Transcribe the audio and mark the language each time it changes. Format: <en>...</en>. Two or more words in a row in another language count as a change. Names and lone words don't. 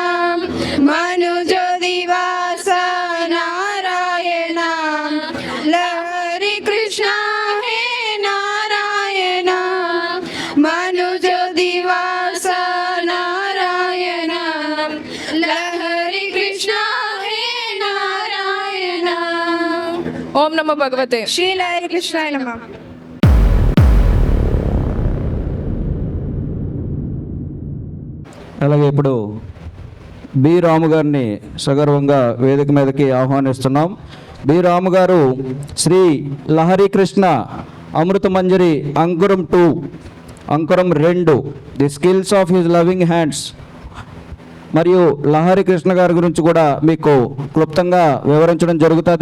<sa>मनुज्योतिवास नारायण लहरी कृष्ण हे नारायण मनुज्योतिवास नारायण लहरी कृष्ण हे नारायण ओम नमो भगवते श्री लहरी कृष्णाय नमः.</sa> <te>అలాగే ఇప్పుడు బి రాము గారిని సగర్వంగా వేదిక మీదకి ఆహ్వానిస్తున్నాం. బి రాము గారు శ్రీ లహరి కృష్ణ అమృత మంజరి అంకురం 2 అంకురం 2 ది స్కిల్స్ ఆఫ్ హిజ్ లవింగ్ హ్యాండ్స్ మరియు లహరి కృష్ణ గారి గురించి కూడా మీకు క్లుప్తంగా వివరించడం జరుగుతుంది.</te>